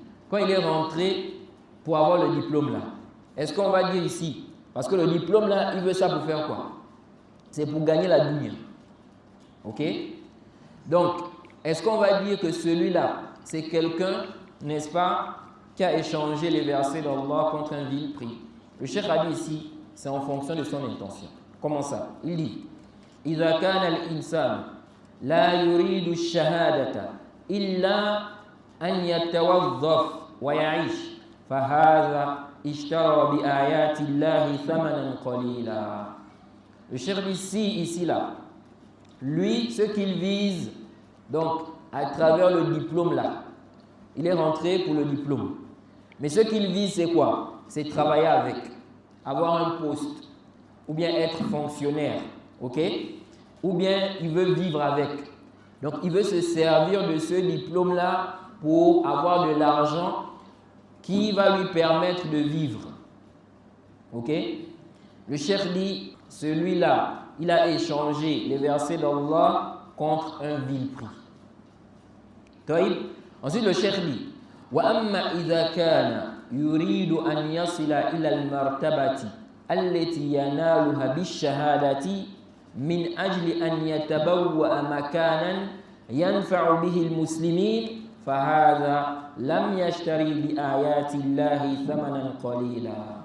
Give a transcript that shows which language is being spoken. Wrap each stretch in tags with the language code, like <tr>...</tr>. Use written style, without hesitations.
<fr>Quand il est rentré pour avoir le diplôme là, est-ce qu'on va dire ici, parce que le diplôme là, il veut ça pour faire quoi? C'est pour gagner la dunya. Ok? Donc, est-ce qu'on va dire que celui-là, c'est quelqu'un, n'est-ce pas, qui a échangé les versets d'Allah contre un vil prix? Le cheikh a dit ici, c'est en fonction de son intention. Comment ça? Il dit</fr> <ar>إذا كان الإنسان لا يريد الشهادة إلا أن يتوظف ويعيش فهذا اشترى بآيات الله ثمنا قليلا.</ar> <fr>Le cheikh dit ici là, lui, ce qu'il vise, donc à travers le diplôme là, il est rentré pour le diplôme. Mais ce qu'il vise, c'est quoi? C'est travailler avec, avoir un poste, ou bien être fonctionnaire, ok? Ou bien il veut vivre avec. Donc il veut se servir de ce diplôme-là pour avoir de l'argent qui va lui permettre de vivre. Ok? Le cheikh dit, celui-là, il a échangé les versets d'Allah contre un vil prix. Ensuite le cheikh dit,</fr> <ar>وَأَمَّا إِذَا كَانَ يُرِيدُ أَنْ يَصِلَ إِلَى الْمَرْتَبَةِ التي ينالها بالشهادة من أجل أن يتبوأ مكانا ينفع به المسلمين فهذا لم يشتري بآيات الله ثمنا قليلا.</ar>